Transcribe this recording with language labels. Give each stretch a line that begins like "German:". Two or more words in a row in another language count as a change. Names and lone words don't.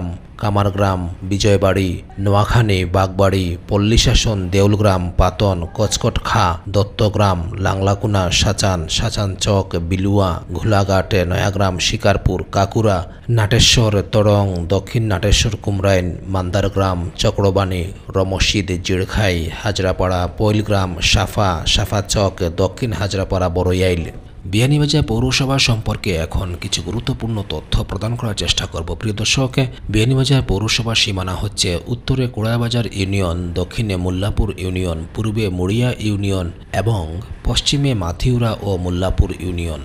Bangla: কামারগ্রাম, বিজয়বাড়ি, নোয়াখানী, বাগবাড়ি, পল্লীশাসন, দেউলগ্রাম, পাতন, কচকট খা, দত্তগ্রাম, লাংলাকুনা, সাচান, সাচান চক, বিলুয়া, ঘোলাঘাট, নয়াগ্রাম, শিকারপুর, কাকুরা, নাটেশ্বর, তরং, দক্ষিণ নাটেশ্বর, কুমরাইন, মান্দারগ্রাম, চক্রবাণী, রমশিদ, জিড়খাই, হাজরাপাড়া, পৈলগ্রাম, সাফা, সাফা চক, দক্ষিণ হাজরাপাড়া, বড়ইয়াইল। বিয়ানীবাজার পৌরসভা সম্পর্কে এখন কিছু গুরুত্বপূর্ণ তথ্য প্রদান করার চেষ্টা করব। প্রিয় দর্শক, বিয়ানীবাজার পৌরসভার সীমানা হচ্ছে উত্তরে কোড়াবাজার ইউনিয়ন, দক্ষিণে মোল্লাপুর ইউনিয়ন, পূর্বে মুড়িয়া ইউনিয়ন এবং পশ্চিমে মাথিউরা ও মোল্লাপুর ইউনিয়ন।